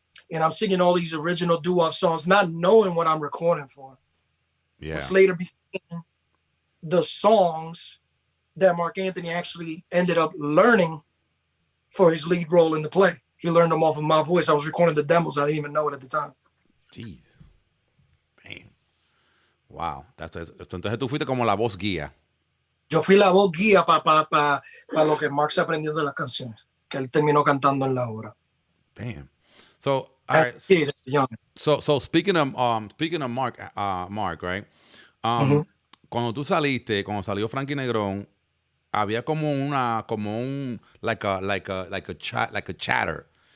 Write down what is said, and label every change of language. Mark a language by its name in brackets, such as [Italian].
[English] And I'm singing all these original doo-wop songs, not knowing what I'm recording for. Yeah. Which later became the songs that Mark Anthony actually ended up learning for his lead role in the play. He learned them off of my voice. I was recording the demos. I didn't even know it at the time. Jeez. Bam. Wow. [Spanish] Entonces tú fuiste como la voz guía. Yo fui la voz guía para lo que Mark se aprendió de las canciones, que él terminó cantando en la obra. [English] Damn. So, all right. So speaking of Mark, right? [Spanish] Cuando salió Frankie Negron, había como un [English] like a chatter.